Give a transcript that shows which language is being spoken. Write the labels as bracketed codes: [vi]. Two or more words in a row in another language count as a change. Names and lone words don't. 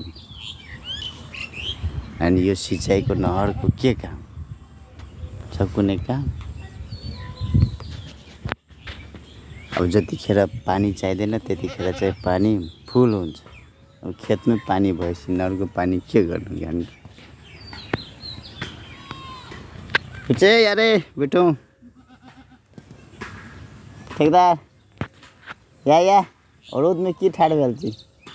[ne] अनि यो सिँचाइको नहरको के काम छ? कुनै काम? अब जतिखेर पानी चाहिँदैन त्यतिखेर चाहिँ पानी फुल हुन्छ। अब खेतमै पानी भएपछि नहरको पानी के गर्नु ज्ञान? [mai] पीछे यारे बेटो, ठेकेदार या रोड में की ठाड़ भेल छी?